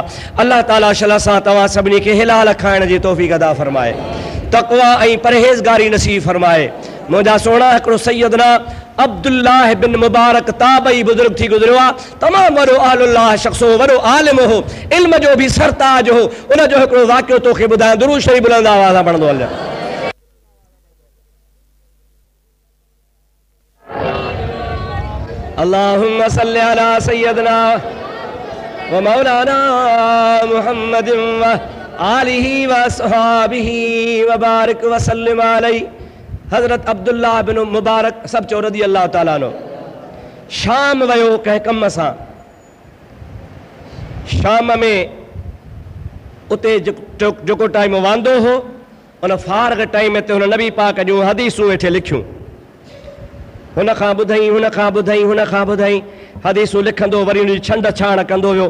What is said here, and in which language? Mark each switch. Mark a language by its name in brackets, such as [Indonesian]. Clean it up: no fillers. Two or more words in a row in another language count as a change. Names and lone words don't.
[Sindhi] अल्लाह ताला शला सां तव्हां सभिनी खे हिलाल खाइण जी तौफ़ीक़ अदा फरमाए तक़वा ऐं परहेज़गारी नसीब फरमाए। मुंहिंजा सोना हिकिड़ो सैयदना अब्दुल्लाह बिन मुबारक ताबई बुज़ुर्ग थी गुज़रियो आहे तमामु वॾो अहलुल्लाह शख़्स हो वॾो आलिम हो इल्म जो बि सरताज हो उन जो हिकिड़ो वाक़ियो तोखे ॿुधायां दुरूद शरीफ़ बुलंद आवाज़ सां पढ़ंदो हलियो। [Arabic] اللهم صل على سيدنا ومولانا محمد وآله وصحبه وبارك وسلم عليه. [Sindhi] हज़रत अब्दुल्लाह बिन मुबारक सब चो [Arabic] رضي الله تعالى [Sindhi] नो शाम वियो कंहिं कम सां शाम में उते जेको टाइम वांदो हो उन फारग टाइम ते हुन नबी पाक जूं हदीसूं वेठे लिखियूं हुन खां ॿुधाई हदीसूं लिखंदो वरी उनजी छंड छाण कंदो वियो।